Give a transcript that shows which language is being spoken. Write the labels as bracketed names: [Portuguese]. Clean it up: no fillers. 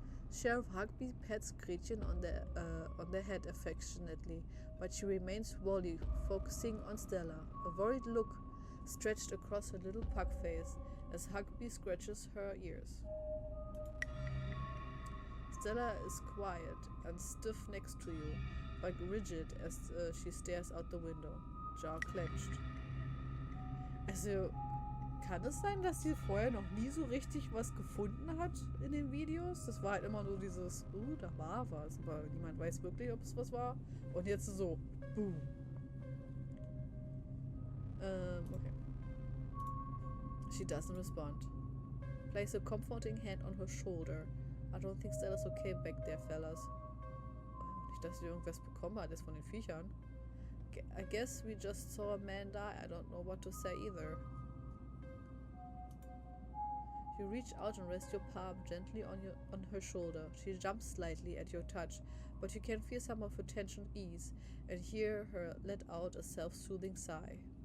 [English] Sheriff Hugby pats Gretchen on the head affectionately, but she remains wholly focusing on Stella, a worried look stretched across her little pug face as Hugby scratches her ears. Stella is quiet and stiff next to you, but rigid as she stares out the window, jaw clenched. [German] Also, kann es sein, dass sie vorher noch nie so richtig was gefunden hat in den Videos? Das war halt immer nur dieses, da war was, aber niemand weiß wirklich, ob es was war. Und jetzt so, boom. [English] Okay. She doesn't respond. Place a comforting hand on her shoulder. I don't think Stella's okay back there, fellas. [German] Nicht, dass sie irgendwas bekommen hat, jetzt von den Viechern. [English] I guess we just saw a man die. I don't know what to say either. You reach out and rest your palm gently on her shoulder. She jumps slightly at your touch, but you can feel some of her tension ease and hear her let out a self-soothing sigh.